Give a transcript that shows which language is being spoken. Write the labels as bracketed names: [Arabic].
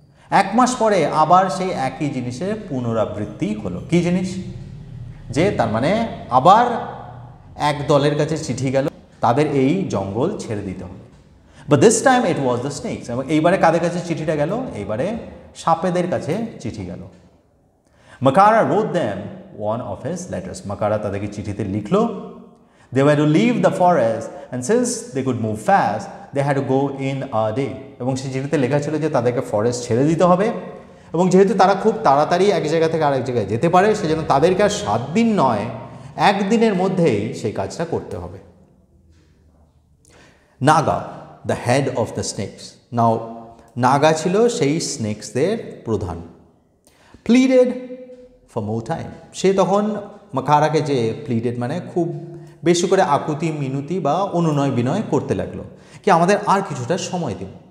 [Bangla] 1 মাস পরে আবার সেই একই জিনিসের পুনরাবৃত্তি হলো। কি জিনিস? যে তার মানে আবার এক দলের কাছে চিঠি গেল, তাদের এই জঙ্গল ছেড়ে দিতে হবে। [English] But this time it was the snakes. [Bangla] এবং এইবারে কাদের কাছে চিঠিটা গেল? এইবারে সাপেদের কাছে চিঠি গেল। [English] Makara wrote them one of his letters. [Bangla] মাকারা তাদেরকে চিঠিতে লিখলো [English] they were to leave the forest, and since they could move fast, they had to go in a day. [Bangla] এবং সেই চিঠিতে লেখা ছিল যে তাদেরকে ফরেস্ট ছেড়ে দিতে হবে, এবং যেহেতু তারা খুব তাড়াতাড়ি এক জায়গা থেকে আরেক জায়গায় যেতে পারে, সেজন্য তাদেরকে আর 7 দিন নয়, 1 দিনের মধ্যেই সেই কাজটা করতে হবে। [English] Naga, the head of the snakes. [Bangla] Now, Naga ছিল সেই স্নেকসদের প্রধান। [English] Pleaded for more time. [Bangla] সে তখন মাকারাকে যে প্লিডেড মানে খুব বেশি করে আকুতি মিনতি বা অনুনয় বিনয় করতে লাগলো কি আমাদের আর কিছুটা সময় দিন।